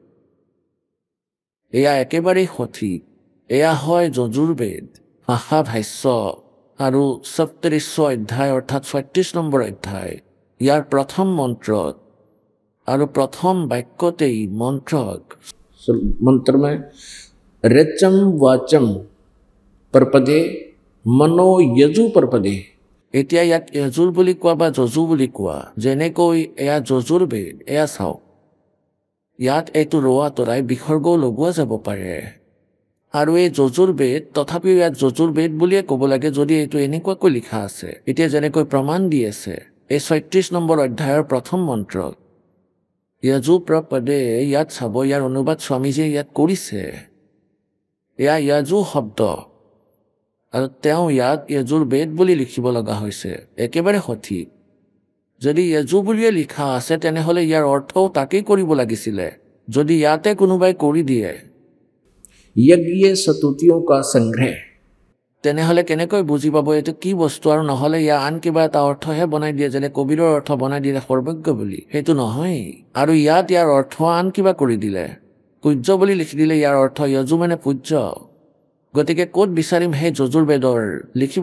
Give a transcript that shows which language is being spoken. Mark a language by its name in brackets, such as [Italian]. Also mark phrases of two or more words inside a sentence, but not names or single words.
[Assamese] এয়া একেবাৰেই সঠিক এয়া হয় যজুৰ্বেদ ভাষা ভাষ্য আৰু 37 অধ্যায় অৰ্থাৎ 36 নম্বৰ অধ্যায় ইয়াৰ প্ৰথম মন্ত্ৰত আৰু প্ৰথম বাক্যতেই মন্ত্ৰক [Hindi] मंत्र में [Sanskrit] रचम वाचम परपदे मनो यजु परपदे [Assamese] এতিয়া ইয়াত যজুৰ বুলি কোৱা বা যজু বুলি কোৱা যেনেকৈ এয়া যজুৰ্বেদ এয়া চাওক ইয়াত এইটো ৰোৱা তৰাই বিসৰ্গও লগোৱা যাব পাৰে আৰু এই যজুৰ্বেদ তথাপিও ইয়াত যজুৰ্বেদ বুলিয়ে ক'ব লাগে যদি এইটো এনেকুৱাকৈ লিখা আছে এতিয়া যেনেকৈ প্ৰমাণ দি আছে এই 36 নম্বৰ অধ্যায়ৰ প্ৰথম মন্ত্ৰত [Sanskrit] यजु प्रपदे [Assamese] ইয়াত চাব ইয়াৰ অনুবাদ স্বামীজীয়ে ইয়াত কৰিছে এয়া যজু শব্দ আৰু তেওঁ ইয়াত যজুৰ্বেদ বুলি লিখিব লগা হৈছে একেবাৰে সঠিক যদি যজু বুলিয়ে লিখা আছে তেনেহ'লে ইয়াৰ অৰ্থও তাকেই কৰিব লাগিছিলে যদি ইয়াতে কোনোবাই কৰি দিয়ে [Hindi] यज्ञ सतुतियों का संग्रह [Assamese] তেনেহ'লে কেনেকৈ বুজি পাব এইটো কি বস্তু আৰু নহ'লে ইয়াৰ আন কিবা এটা অৰ্থহে বনাই দিয়ে যেনে কবীৰৰ অৰ্থ বনাই দিলে সৰ্বজ্ঞ বুলি সেইটো নহয় আৰু ইয়াৰ অৰ্থ আন কিবা কৰি দিলে পূজ্য বুলি লিখি দিলে ইয়াৰ অৰ্থ যজু মানে পূজ্য গতিকে ক'ত বিচাৰিম সেই যজুৰ্বেদৰ লিখিব